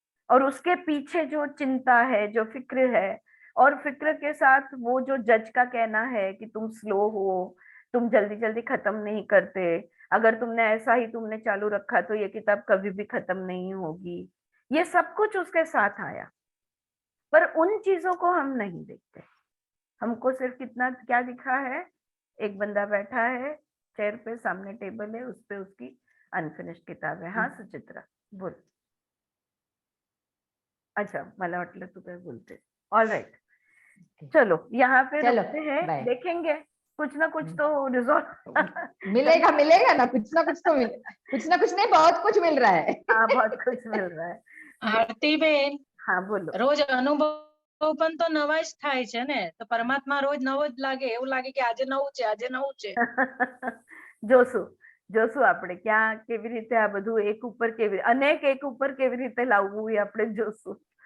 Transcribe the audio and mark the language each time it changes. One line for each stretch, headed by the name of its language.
Hindi: और उसके पीछे जो चिंता है, जो फिक्र है, और फिक्र के साथ वो जो जज का कहना है कि तुम स्लो हो, तुम जल्दी जल्दी खत्म नहीं करते, अगर तुमने ऐसा ही तुमने चालू रखा तो ये किताब कभी भी खत्म नहीं होगी, ये सब कुछ उसके साथ आया. पर उन चीजों को हम नहीं देखते. हमको सिर्फ कितना क्या दिखा है, एक बंदा बैठा है चेयर पे, सामने टेबल है, उस पे उसकी अनफिनिश्ड किताब है. हाँ सुचित्रा बोल.
Marathi: अच्छा मला वाटलं तू काय बोलते.
Hindi: ऑल राइट, चलो यहाँ पे चलो, रुकते हैं, बाय. देखेंगे कुछ ना कुछ तो रिजॉल्व मिलेगा ना, कुछ ना कुछ तो कुछ ना कुछ नहीं, बहुत कुछ मिल रहा है. हाँ बहुत कुछ मिल रहा है.
Gujarati: આરતીબેન,
Hindi: हाँ बोलो.
Gujarati: રોજ અનુભવ પણ તો નવા જ થાય છે ને, તો પરમાત્મા રોજ નવો જ લાગે, એવું લાગે કે આજે નવું છે, આજે નવું છે. જોશું આપણે ક્યાં કેવી રીતે આ બધું એક ઉપર અનેક એક ઉપર કેવી રીતે લાવવું એ આપણે જોશું.